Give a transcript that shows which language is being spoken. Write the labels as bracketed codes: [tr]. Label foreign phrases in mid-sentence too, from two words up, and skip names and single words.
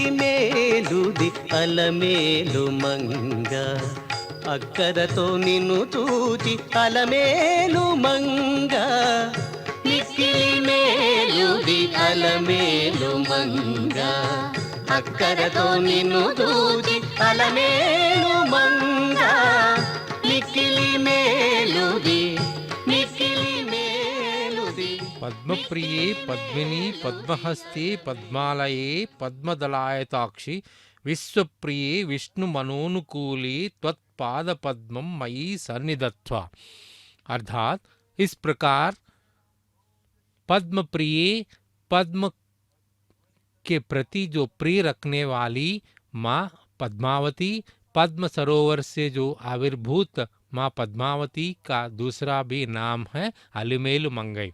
[te] మేలుది అలమేలు మంగ అక్కరతో నిన్ను చూచి అలమేలు మంగ మిక్కిలి మేలుది అలమేలు మంగ అక్కరతో నిన్ను చూచి అలమేలు మంగ మిక్కిలి మేలుది మిక్కిలి మేలుది [sa] पद्मप्रिये पद्मिनी पद्महस्ते पद्मालये पद्मदलायताक्षि विश्वप्रिये विष्णुमनोनुकूले त्वत्पाद पद्मं मयि सन्निधत्वा। [hi] अर्थात इस प्रकार पद्म प्रिय, पद्म के प्रति जो प्रिय रखने वाली माँ पद्मावती, पद्म सरोवर से जो आविर्भूत माँ पद्मावती का दूसरा भी नाम है अलमेलु मंगई।